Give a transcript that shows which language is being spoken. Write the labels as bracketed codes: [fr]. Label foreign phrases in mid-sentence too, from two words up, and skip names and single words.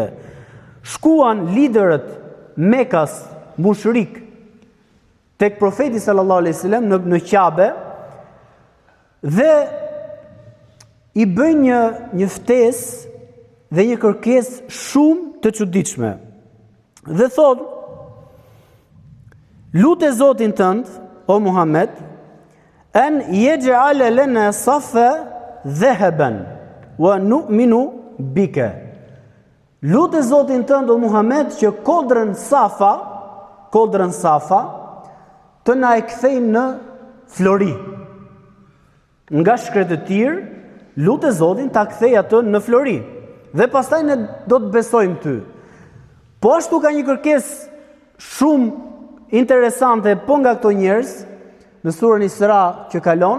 [sq] Shkuan liderët Mekas, mushrik, tek profeti [ar] صلى الله عليه وسلم [sq] në Qabe dhe i bëjnë një ftesë dhe një kërkesë shumë të çuditshme. Dhe thotë: "Lute Zotin tënd, o Muhammed, [ar] أن يجعل لنا الصفا ذهبا ونؤمن بك." [sq] Lutë Zotin tënd, o Muhammed, që kodrën Safa të na e kthejnë në flori. Nga shkretëtir, lutë Zotin ta kthej atë në flori. dhe pastaj ne do të besojmë ty. Po ashtu ka një kërkesë shumë interesante po nga këto njerëz në surën Isra që kalon,